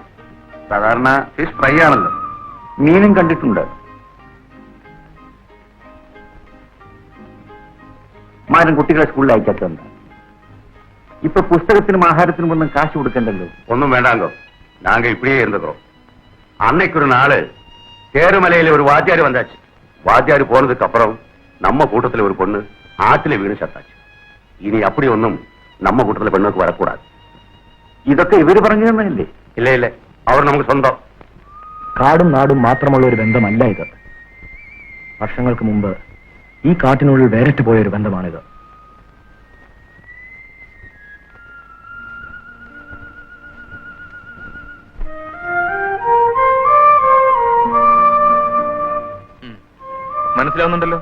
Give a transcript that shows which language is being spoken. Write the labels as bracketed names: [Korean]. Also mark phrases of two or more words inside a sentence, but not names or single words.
[Malayalam] സാധാരണ [English] fish fry [Malayalam] ആണല്ലോ. മീനും കണ്ടിട്ടുണ്ട്. മാരൻ കുട്ടികളെ സ്കൂളിൽ അയക്കാത്തതുണ്ട്. ഇപ്പൊ പുസ്തകത്തിനും ആഹാരത്തിനും ഒന്നും കാശ് കൊടുക്കണ്ടല്ലോ. [Tamil] ஒன்றும் வேண்டாங்கோ, நாங்க இப்படியே இருந்துக்கிறோம். அன்னைக்கு ஒரு நாள் தேருமலையில ஒரு வாத்தியார் வந்தாச்சு. வாத்தியார் போனதுக்கு அப்புறம் நம்ம கூட்டத்துல ஒரு பொண்ணு ஆத்துல வீடு சத்தாச்சு. இனி அப்படி ஒன்றும் நம்ம கூட்டத்துல பெண்ணுக்கு வரக்கூடாது. [Malayalam] ഇതൊക്കെ ഇവര് പറഞ്ഞു തന്നല്ലേ? [Tamil] இல்ல இல்ல, அவர் நமக்கு சொந்தம். [Malayalam] കാടും നാടും മാത്രമുള്ള ഒരു ബന്ധമല്ല ഇത്. വർഷങ്ങൾക്ക് മുമ്പ് ഈ കാട്ടിനുള്ളിൽ വേറിട്ട് പോയ ഒരു ബന്ധമാണിത്. മനസ്സിലാവുന്നുണ്ടല്ലോ?